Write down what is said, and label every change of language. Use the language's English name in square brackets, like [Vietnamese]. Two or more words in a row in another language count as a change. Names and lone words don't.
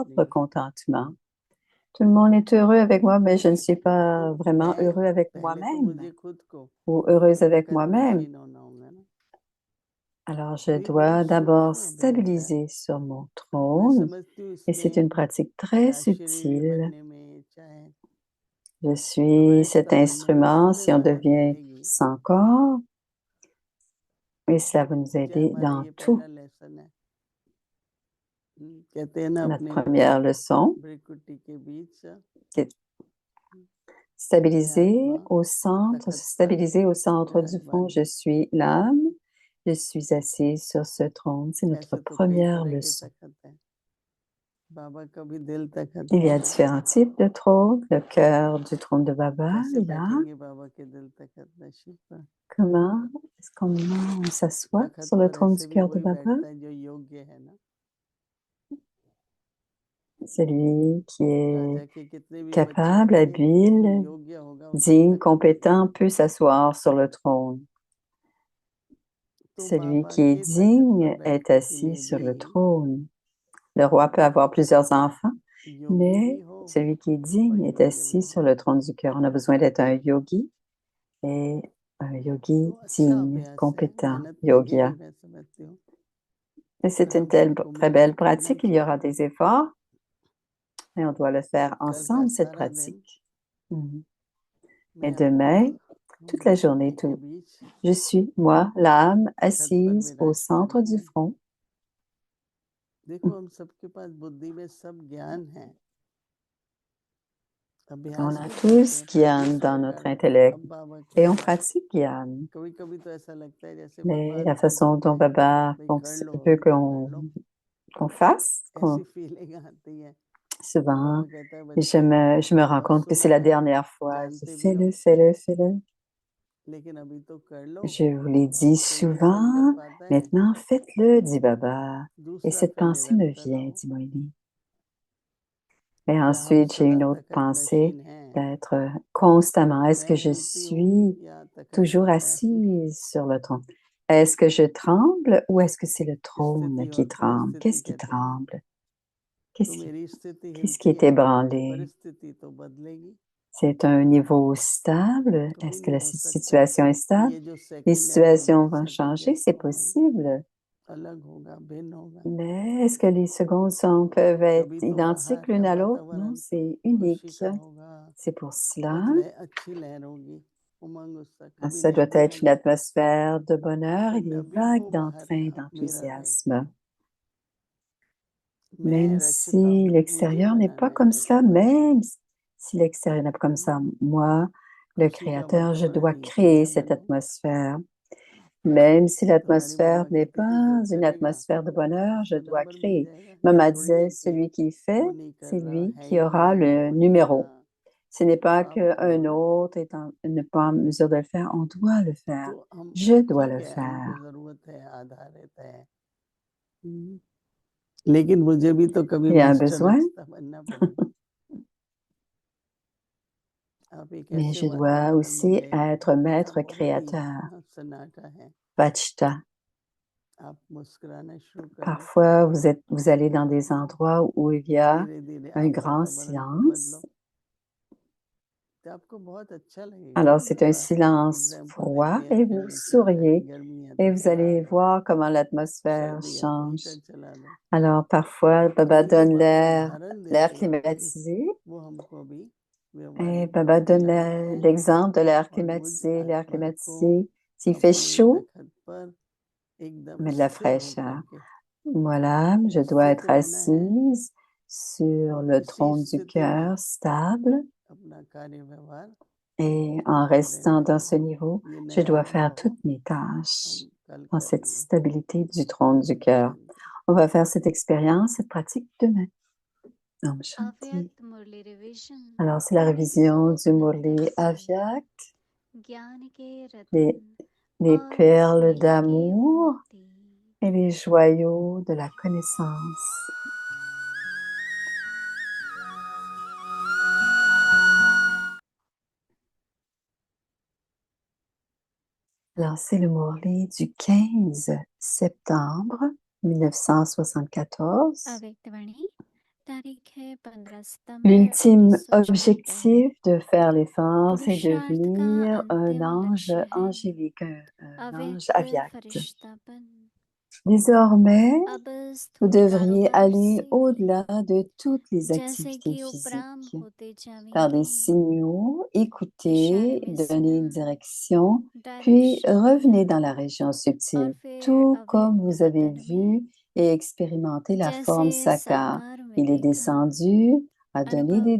[French] propre [Hindi] नहीं हूँ। [French] contentement. Tout le monde est heureux avec moi, mais je ne suis pas vraiment [Hindi] मैं [French] heureux avec [Hindi] पहले तो [French] moi-même [Hindi] मुझे खुद को [French] ou heureuse avec [Hindi] बरकत [French] moi-même. [Hindi] नशीन होना होगा ना। [French] Alors, je [Hindi] तो ये [French] dois [Hindi] बड़ा [French] d'abord [Hindi] सूक्ष्म अभ्यास है। [French] stabiliser sur mon [Hindi] मैं [French] trône [Hindi] समझती हूँ [French] et c'est [Hindi] इसमें [French] une pratique très [Hindi] चाहे शरीर [French] subtile. [Hindi] बनने में, चाहे [French] Je suis cet [Hindi] गृहस्थ बनने में, [French] instrument [Hindi] सब में [French] si on [Hindi] मदद [French] devient [Hindi] मिलेगी। [French] sans corps et cela va nous [Hindi] चाहे [French] aider [Hindi] हमारा [French] dans [Hindi] ये [French] tout. [Hindi] पहला लेसन है। कहते हैं ना [French] Notre [Hindi] अपने [French] première leçon, [Hindi] भ्रिकुटी के बीच [French] c'est stabiliser [Hindi] आत्मा [French] au centre, se [Hindi] तखत पर [French] stabiliser au centre du fond. [Hindi] विराजमान [French] Je suis l'âme, je suis assise sur ce trône. C'est notre [Hindi] ऐसे तो कई [French] première [Hindi] तरह के [French] leçon. [Hindi] तखत हैं। बाबा का भी दिल तखत [French] Il y [Hindi] है। [French] a différents types de trônes. Le cœur du trône de Baba, [Hindi] कैसे [French] il y a [Hindi] बैठेंगे बाबा के दिल तखत नशीब पर? [French] comment on s'assoit [Hindi] तखत [French] sur le [Hindi] पर [French] trône [Hindi] ऐसे [French] du [Hindi] भी [French] cœur de [Hindi] वही [French] Baba? [Hindi] बैठता है जो योग्य है ना। [French] Celui qui est [Hindi] राजा के कितने भी बच्चे [French] capable, [Hindi] होंगे, जो [French] habile, [Hindi] योग्य होगा उसका [French] digne, [Hindi] तखत [French] compétent peut s'asseoir sur le trône. [Hindi] तो [French] Celui [Hindi] बाबा [French] qui est [Hindi] के तखत पर [French] digne est [Hindi] बैठने के [French] assis [Hindi] लिए [French] sur le [Hindi] भी [French] trône. Le roi peut avoir plusieurs enfants, [Hindi] योगी [French] mais [Hindi] भी हो [French] celui qui est [Hindi] और [French] digne est [Hindi] योग्य [French] assis [Hindi] भी [French] sur [Hindi] हो। [French] le trône du cœur. On a besoin d'être un yogi et un yogi [Hindi] तो अच्छा [French] digne, [Hindi] अभ्यास है, [French] compétent, [Hindi] मेहनत लगेगी [French] yogya. [Hindi] मैं समझती हूँ। [French] Et c'est une [Hindi] सबको [French] très [Hindi] मिलके [French] belle [Hindi] करना [French] pratique. Il y aura [Hindi] चाहिए। [French] des efforts et on doit le faire [Hindi] कल का [French] ensemble, cette [Hindi] सारा दिन [French] pratique. Mhm. [Hindi] मैं [French] Et demain, [Hindi] आत्मा [French] toute la journée, [Hindi] भ्रिकुटी के बीच [French] je suis, moi, l'âme, [Hindi] तखत पर [French] assise au centre [Hindi] विराजमान [French] du [Hindi] हूँ। [French] front. [Hindi] देखो हम सबके पास बुद्धि में सब ज्ञान है, [French] On [Hindi] अभ्यास [French] a [Hindi] भी करते [French] tous [Hindi] हैं, [French] Gyan [Hindi] प्रैक्टिस [French] dans [Hindi] भी [French] notre [Hindi] करते हैं। [French] intellect [Hindi] अब बाबा [French] et on [Hindi] कहते हैं, [French] pratique Gyan. [Hindi] कभी कभी तो ऐसा लगता है जैसे [French] Mais [Hindi] बर्बाद [French] la [Hindi] कर [French] façon [Hindi] देते [French] dont [Hindi] हैं, [French] Baba [Hindi] भाई कर लो [French] veut [Hindi] अभी तो कर लो। [French] qu'on fasse, [Hindi] ऐसी फीलिंग आती है। [French] souvent, [Hindi] बाबा कहता है बच्चे [French] je me rends [Hindi] बहुत [French] compte que c'est [Hindi] सुना [French] la [Hindi] है, [French] dernière fois. Je [Hindi] जानते भी हो, [French] fais-le, fais-le, fais-le. [Hindi] लेकिन अभी तो कर लो। [French] Je vous l'ai dit [Hindi] तो ये [French] souvent. [Hindi] संकल्प आता है, [French] Maintenant, faites-le, dit Baba. Et [Hindi] दूसरा [French] cette [Hindi] फिर [French] pensée me [Hindi] निरंतर [French] vient, [Hindi] हो। [French] dit Moïli. Et [Hindi] क्या हम [French] ensuite, j'ai [Hindi] सदा [French] une autre [Hindi] तखत [French] pensée [Hindi] नशीन हैं? [French] d'être constamment. Est-ce que [Hindi] मैं [French] je [Hindi] हिलती हूँ [French] suis [Hindi] या तखत [French] toujours [Hindi] हिलता है? [French] assise sur le trône? Est-ce que je tremble ou est-ce que c'est le trône [Hindi] स्थिति [French] qui [Hindi] और [French] tremble? [Hindi] परिस्थिति [French] Qu'est-ce qui [Hindi] कहते हैं ना, [French] tremble? [Hindi] तो [French] Qu'est-ce [Hindi] मेरी स्थिति [French] qu'est-ce qui [Hindi] हिलती [French] est [Hindi] है, [French] ébranlé? [Hindi] परिस्थिति तो बदलेगी। [French] C'est un niveau stable? [Hindi] कभी [French] Est-ce que [Hindi] नहीं [French] la [Hindi] हो सकता [French] situation est [Hindi] कि [French] stable? [Hindi] ये जो [French] Les [Hindi] सेकंड है वो [French] situations [Hindi] अगले [French] vont [Hindi] सेकंड [French] changer, [Hindi] जैसा [French] c'est [Hindi] हो नहीं, [French] possible. [Hindi] अलग होगा, भिन्न होगा। [French] Mais est-ce que les secondes peuvent être [Hindi] कभी तो [French] identiques [Hindi] बाहर का [French] l'une à l'autre? Non, [Hindi] वातावरण [French] c'est [Hindi] खुशी [French] unique. [Hindi] का होगा, [French] C'est pour cela. [Hindi] बहुत अच्छी लहर होगी, उमंग उत्साह, कभी [French] Ça doit [Hindi] नहीं भी [French] être une [Hindi] होगी, [French] atmosphère de bonheur et [Hindi] लेकिन [French] des [Hindi] अभी [French] vagues [Hindi] वो बाहर [French] d'entrain, [Hindi] का मेरा रहे। [French] d'enthousiasme. [Hindi] मैं [French] Même [Hindi] रक्षिता [French] si [Hindi] हूँ, मुझे [French] l'extérieur n'est pas [Hindi] बनाना है [French] comme ça, [Hindi] रक्षिता। [French] même si l'extérieur n'est pas comme ça, moi, le [Hindi] खुशी का [French] Créateur, je dois [Hindi] वातावरण [French] créer [Hindi] कैसा [French] cette [Hindi] बने? [French] atmosphère. Même si [Hindi] तो हमारे [French] l'atmosphère [Hindi] बाबा [French] n'est [Hindi] कहते कि जो [French] pas une [Hindi] करेगा [French] atmosphère de bonheur, je [Hindi] उसको [French] dois [Hindi] नंबर मिल [French] créer. [Hindi] जाएगा। ये [French] Maman [Hindi] थोड़ी है [French] disait, [Hindi] कि [French] celui qui fait, [Hindi] वो नहीं कर [French] c'est [Hindi] रहा [French] lui [Hindi] है [French] qui [Hindi] ही [French] aura [Hindi] नहीं, [French] le [Hindi] वो नहीं कर [French] numéro. [Hindi] रहा, [French] Ce n'est pas [Hindi] तो आप करो [French] qu'un [Hindi] ना। [French] autre n'est pas en mesure de le faire, on doit le faire. [Hindi] तो हम [French] Je dois [Hindi] ठीक [French] le [Hindi] है, हमको [French] faire. [Hindi] जरूरत है, आधारित है, लेकिन मुझे भी तो कभी [French] Il y a un [Hindi] मास्टर [French] besoin, [Hindi] रक्षिता बनना पड़ेगा। आप एक [French] mais [Hindi] ऐसे [French] je dois [Hindi] वातावरण [French] aussi [Hindi] मिले [French] être [Hindi] जहाँ [French] maître [Hindi] बहुत ही [French] créateur. [Hindi] सन्नाटा है, [French] Vachita. [Hindi] आप मुस्कुराना शुरू कर दो, [French] Parfois, vous allez dans des endroits où il y a [Hindi] धीरे धीरे [French] un [Hindi] आप [French] grand [Hindi] वातावरण को [French] silence. [Hindi] बदलो, तो आपको बहुत अच्छा लगेगा [French] Alors, [Hindi] ना [French] c'est [Hindi] जब [French] un silence [Hindi] एग्जाम्पल [French] froid [Hindi] एयर [French] et vous [Hindi] कंडीशनर है [French] souriez [Hindi] गर्मी है [French] et [Hindi] तो [French] vous [Hindi] चला [French] allez [Hindi] दो [French] voir comment l'atmosphère [Hindi] सर्दी है तो [French] change. [Hindi] हीटर चला दो [French] Alors, parfois, [Hindi] तो [French] Baba [Hindi] ये जब [French] donne [Hindi] आप [French] l'air [Hindi] उदाहरण [French] l'air [Hindi] देते हैं [French] climatisé [Hindi] वो हमको भी [French] et [Hindi] व्यवहारिक [French] Baba [Hindi] जीवन में [French] donne [Hindi] लाना है [French] l'exemple de l'air [Hindi] और मुझ [French] climatisé. L'air [Hindi] आत्मा को [French] climatisé, s'il fait [Hindi] अपने [French] chaud, [Hindi] तखत पर एकदम [French] met de la [Hindi] स्थिर होकर [French] fraîcheur. [Hindi] के [French] Voilà, je dois [Hindi] स्थित [French] être [Hindi] रहना है [French] assise sur [Hindi] और [French] le [Hindi] उसी [French] trône du [Hindi] स्थिति में [French] cœur, stable. [Hindi] अपना कार्य व्यवहार [French] Et en [Hindi] करते [French] restant [Hindi] रहना [French] dans [Hindi] है [French] ce niveau, [Hindi] ये [French] je [Hindi] नया [French] dois faire [Hindi] अनुभव [French] toutes mes tâches [Hindi] हम कल [French] dans cette [Hindi] करेंगे [French] stabilité du trône du [Hindi] ओम [French] cœur. [Hindi] शांति [French] On va faire cette expérience, cette pratique demain. [Hindi] ओम शांति. अव्यक्त मुरली रिवीजन [French] Alors, c'est la révision du Murli [Hindi] अंदर से [French] Avyak, [Hindi] ज्ञान के [French] les, [Hindi] रतन [French] les [Hindi] और [French] perles [Hindi] स्नेह के [French] d'amour [Hindi] मोती [French] et les joyaux de la connaissance. Alors, c'est le Murli du 15 septembre 1974. [Hindi] अव्यक्त वाणी तारीख है 15 सितंबर [French] L'ultime [Hindi] 1974 [French] objectif de faire l'effort, c'est [Hindi] पुरुषार्थ का [French] devenir un [Hindi] अंतिम [French] ange [Hindi] लक्ष्य है [French] angélique, un ange [Hindi] अव्यक्त [French] avyakt. [Hindi] फरिश्तापन [French] Désormais, [Hindi] अब [French] vous [Hindi] स्थूल [French] devriez [Hindi] कारोबार [French] aller [Hindi] से [French] au-delà [Hindi] भी [French] de toutes les [Hindi] जैसे [French] activités [Hindi] कि उपराम [French] physiques. [Hindi] होते [French] Faire des [Hindi] जावेंगे [French] signaux, [Hindi] इशारे [French] écouter, [Hindi] में [French] donner [Hindi] सुना [French] une direction, puis [Hindi] डायरेक्शन [French] revenez [Hindi] दिया [French] dans la région [Hindi] और [French] subtile, [Hindi] फिर [French] tout comme [Hindi] अव्यक्त [French] vous avez [Hindi] वतन में [French] vu et expérimenté la [Hindi] जैसे [French] forme Sakar. [Hindi] साकार में [French] Il est [Hindi] देखा [French] descendu, a donné [Hindi] अनुभव